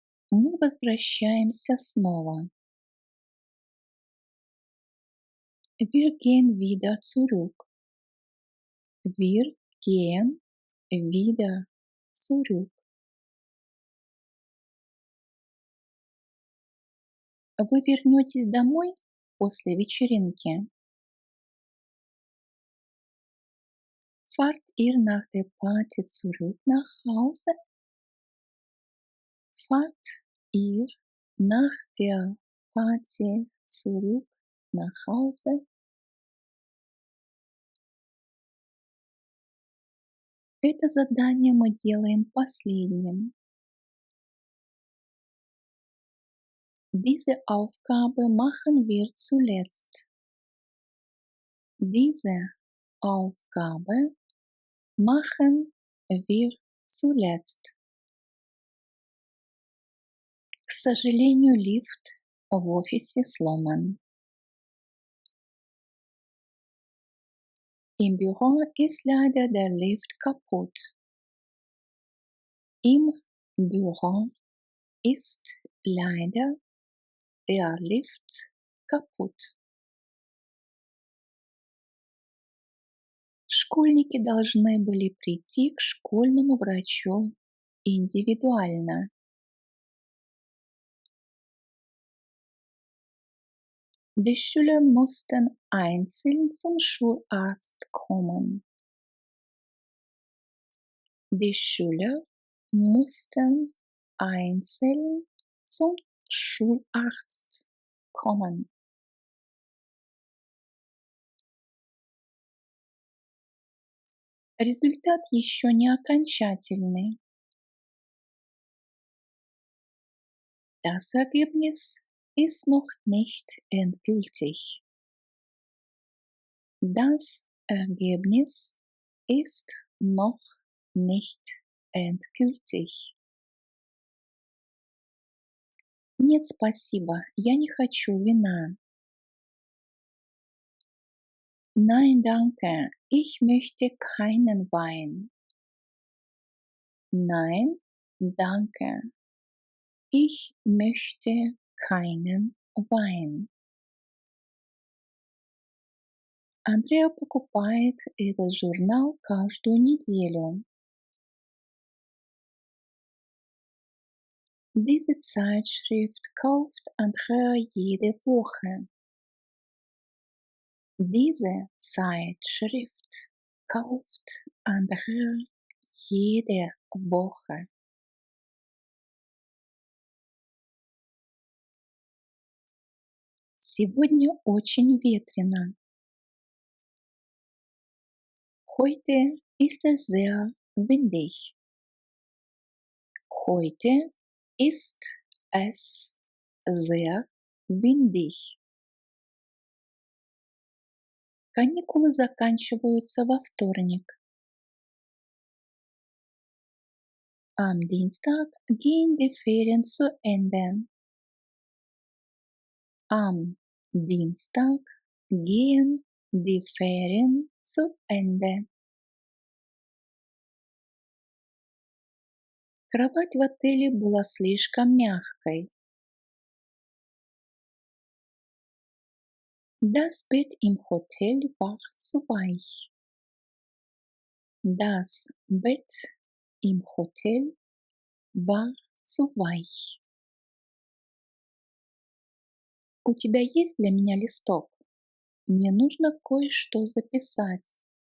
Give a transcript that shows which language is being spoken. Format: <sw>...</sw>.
<ru>Мы возвращаемся снова.</ru> <de>Wir gehen wieder zurück. Wir gehen wieder zurück.</de> <ru>Вы вернетесь домой после вечеринки?</ru> <de>Fahrt ihr nach der Party zurück nach Hause? Fahrt ihr nach der Party zurück nach Hause?</de> <ru>Это задание мы делаем последним.</ru> <de>Diese Aufgabe machen wir zuletzt. Diese Aufgabe machen wir zuletzt.</de> <ru>К сожалению, лифт в офисе сломан.</ru> <de>Im Büro ist leider der Lift kaputt. Im Büro ist leider der Lift kaputt.</de> <ru>Школьники должны были прийти к школьному врачу индивидуально.</ru> <de>Die Schüler mussten einzeln zum Schularzt kommen. Die Schüler mussten einzeln zum Schularzt kommen.</de> <ru>Результат еще не окончательный.</ru> <de>Das Ergebnis ist noch nicht endgültig. Das Ergebnis ist noch nicht endgültig.</de> <ru>Нет, спасибо, я не хочу вина.</ru> <de>Nein, danke, ich möchte keinen Wein. Nein, danke, ich möchte keinen Wein.</de> <ru>Андреа покупает этот журнал каждую неделю.</ru> <de>Diese Zeitschrift kauft Andrea jede Woche. Diese Zeitschrift kauft Andrea jede Woche.</de> <ru>Сегодня очень ветрено.</ru> <de>Heute ist es sehr windig. Heute ist es sehr windig.</de> <ru>Каникулы заканчиваются во вторник.</ru> <de>Am Dienstag gehen die Ferien zu Ende. Am Dienstag gehen die Ferien zu Ende.</de> <ru>Кровать в отеле была слишком мягкой.</ru> <de>Das Bett im Hotel war zu weich. Das Bett im Hotel war zu weich.</de> <ru>У тебя есть для меня листок? Мне нужно кое-что записать.</ru>